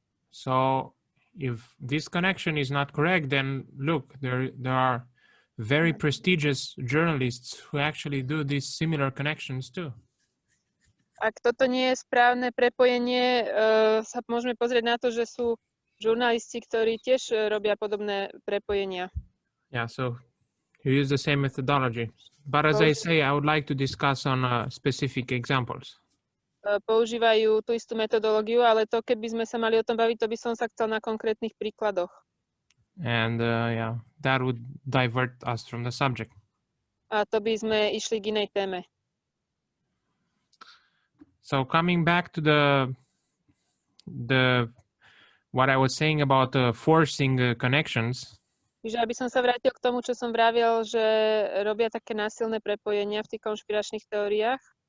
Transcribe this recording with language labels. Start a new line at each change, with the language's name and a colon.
English: So if this connection is not correct, then look, there are very prestigious journalists who actually do these similar connections too.
Slovak: Ak toto nie je správne prepojenie, sa môžeme pozrieť na to, že sú žurnalisti, ktorí tiež robia podobné prepojenia.
English: Yeah, so you use the same methodology. But as I say, I would like to discuss on specific examples.
Slovak: Používajú tú istú metodológiu, ale to, keby sme sa mali o tom baviť, to by som sa chcel na konkrétnych príkladoch.
English: And yeah, that would divert us from the subject.
Slovak: A to by sme išli k inej téme.
English: So coming back to the what I was saying about forcing connections.
Slovak: Čiže aby som sa vrátil k tomu, čo som vravil, že robia také násilné prepojenia v tých konšpiračných teóriách.